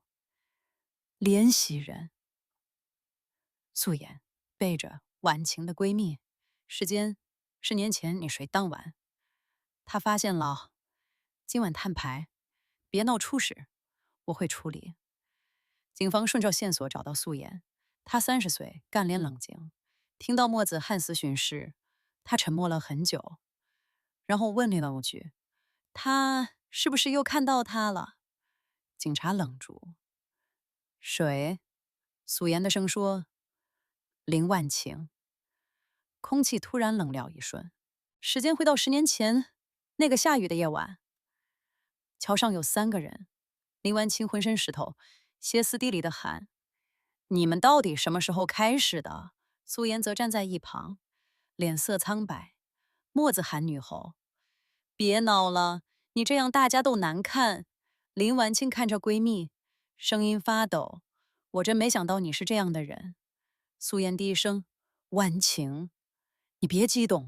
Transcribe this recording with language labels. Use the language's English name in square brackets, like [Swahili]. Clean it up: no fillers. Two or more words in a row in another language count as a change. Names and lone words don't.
[Chinese] 聯繫人素顏，背着婉晴的閨蜜，時間10年前你睡當晚。他發現了，今晚攤牌，別鬧出事，我會處理。警方順着線索找到素顏，她30歲，幹練冷靜。聽到莫子涵死訊時，她沉默了很久，然後問了一句：“他是不是又看到他了？警察愣住。谁？素颜的声说。林万晴。空气突然冷了一瞬，时间回到10年前，那个下雨的夜晚。桥上有3个人，林万晴浑身湿透，歇斯底里地喊：“你们到底什麼時候開始的？” 素顏則站在一旁，臉色蒼白。墨子涵女後：“別鬧了，你這樣大家都難看。” 林婉清看着閨蜜，聲音發抖：“我真沒想到你是這樣的人。” 素顏低聲：“婉晴，你別激動。”